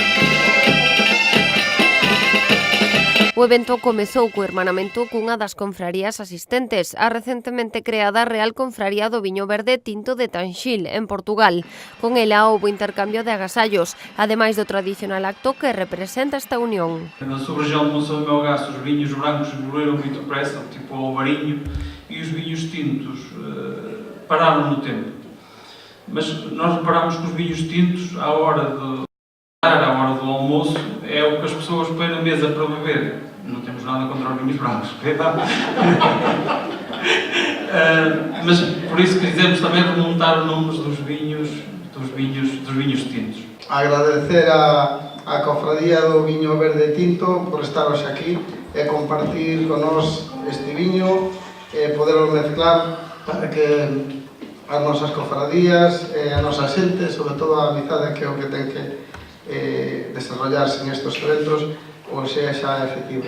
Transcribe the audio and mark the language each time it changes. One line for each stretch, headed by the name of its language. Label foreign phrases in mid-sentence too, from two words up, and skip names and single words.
Galician: O evento comezou co hermanamento cunha das confrarías asistentes, a recentemente creada Real Confraría do Viño Verde Tinto de Tanxil, en Portugal. Con ela houbo intercambio de agasallos, ademais do tradicional acto que representa esta unión.
Portuguese: Na sua região de Monção de Melgaço, os vinhos brancos evoluíram muito depressa, tipo o Alvarinho, e os vinhos tintos pararam no tempo. Mas nós reparamos que os vinhos tintos, à hora do almoço, é o que as pessoas põem na mesa para beber. Não temos nada contra os vinhos brancos, mas por isso quisemos também remontar o número dos vinhos tintos.
Galician: Agradecer a Cofradía do Viño Verde Tinto por estar hoxe aquí e compartir con nós este viño e poderlo mezclar para que as nosas cofradías e a nosa xente, sobre todo a amizade que é o que ten que desarrollarse en estes eventos, ou sea xa efectiva.